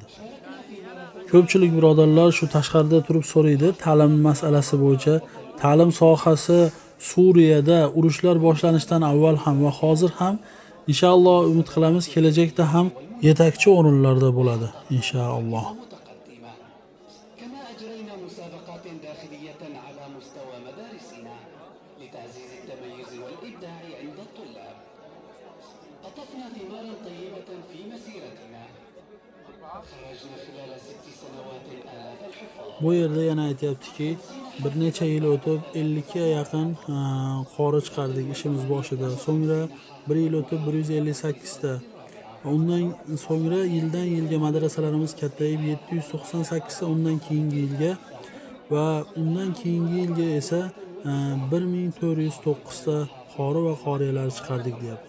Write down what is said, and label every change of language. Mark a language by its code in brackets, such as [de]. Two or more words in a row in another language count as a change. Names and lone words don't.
[uz] Ko'pchilik birodarlar shu tashqarida turib so'raydi, ta'lim masalasi bo'yicha ta'lim sohasi Suriyada urushlar boshlanishidan avval ham va hozir ham inshaalloh umid qilamiz kelajakda ham yetakchi o'rinlarda bo'ladi inshaalloh. [ar] كما أجرينا مسابقات داخلية على مستوى مدارسنا لتعزيز التميز والإبداع عند الطلاب. قطفنا ثمارا طيبة في مسيرتنا. خرجنا خلال 6 سنوات آلاف الحفاظ. [uz] Bu yerda yana aytayaptiki, bir necha yil o'tib 50 ga yaqin qori chiqardik ishimiz boshida. So'ngra 1 yil o'tib 158 ta. Undan so'ngra yildan yilga madrasalarimiz kattayib 798 ta, undan keyingi yilga va undan keyingi yilga esa 1409 ta qori va qoriyalar chiqardik deyapti.